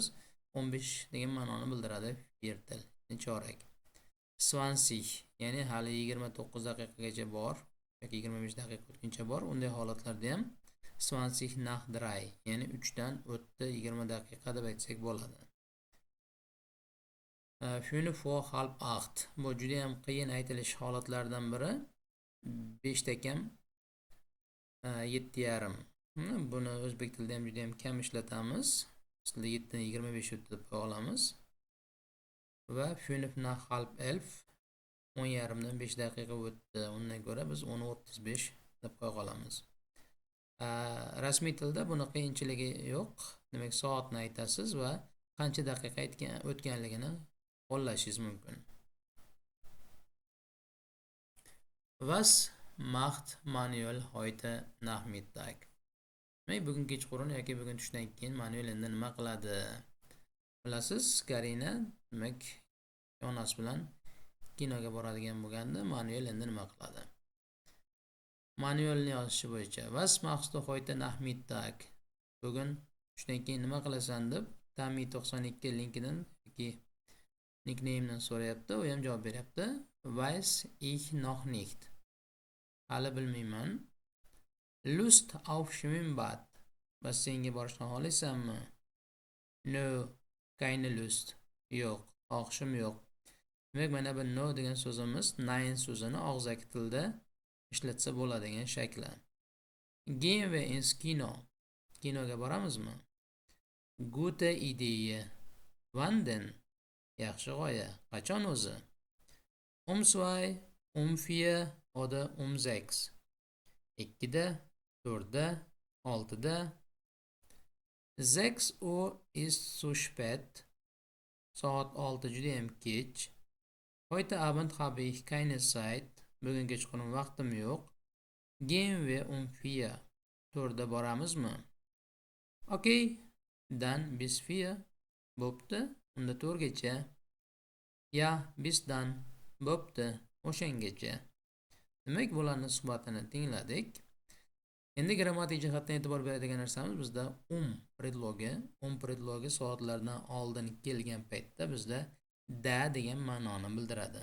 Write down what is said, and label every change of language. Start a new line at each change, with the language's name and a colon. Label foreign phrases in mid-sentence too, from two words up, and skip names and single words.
Uzbek: 15 degan ma'noni bildiradi viertel, ya'ni chorak. 20, ya'ni hali 29 daqiqagacha bor yoki 25 daqiqa o'tguncha bor. Unday holatlarda ham 20 nach 3, ya'ni 3 dan o'tdi 20 daqiqa deb aytsak bo'ladi.
German: 5 vor halb 8.
Uzbek: Bu juda ham qiyin aytilish holatlaridan biri. 5 takam 7,5. Buni o'zbek tilida ham juda ham kam ishlatamiz. Aslida 7 ni 25 o'tdi deb qo'ya olamiz. Va 5
German: nach halb
Uzbek: 11, 10,5 dan 5 daqiqa o'tdi. Undan ko'ra biz 10:35 deb qo'ya olamiz. Rasmiy tilda buni qiyinchiligi yo'q. Demak, soatni aytasiz va qancha daqiqa o'tganligini qo'llashingiz mumkin.
German: Was macht Manuel heute Nachmittag?
Uzbek: Bugun kechqurun yoki bugun tushdan keyin Manuel endi nima qiladi? Bilasiz, Karina demak onasi bilan kinoga boradigan bo'lganda Manuel endi nima qiladi? Manuelni yozishi bo'yicha
German: was machst du heute Nachmittag?
Uzbek: Bugun tushdan keyin nima qilasan deb Tami 92 linkidan yoki nickname'dan so'rayapti, u ham javob beryapti.
German: Weiß ich noch nicht.
Uzbek: Hali bilmayman.
German: Lust auf Schwimmbad.
Uzbek: Basseynga borishni xohlaysanmi?
German: No, keine Lust.
Uzbek: Yo'q, xohishim yo'q. Demak, mana bu no degan so'zimiz nein so'zini og'zaki tilda ishlatsa bo'ladigan shakli.
German: Gehen wir ins Kino.
Uzbek: Kinoga boramizmi?
German: Gute Idee. Wann denn?
Uzbek: Yaxshi g'oya. Qachon o'zi? 2, 4 oder 6. 2da, 4da, 6da.
German: 6 Uhr ist zu spät.
Uzbek: Soat 6 juda ham kech.
German: Heute Abend habe ich keine Zeit.
Uzbek: Bugun kechqurun vaqtim yo'q.
German: Gehen wir 4.
Uzbek: 4da boramizmi?
German: Okay, dann bis 4.
Uzbek: Bo'pti, unda 4gacha. Ya,
German: bis dann.
Uzbek: Bo'pti, o'shangacha. Demak, bularning suhbatini tingladik. Endi grammatik jihatdan e'tibor beradigan narsamiz bizda predlogi soatlardan oldin kelgan paytda bizda da degan ma'noni bildiradi.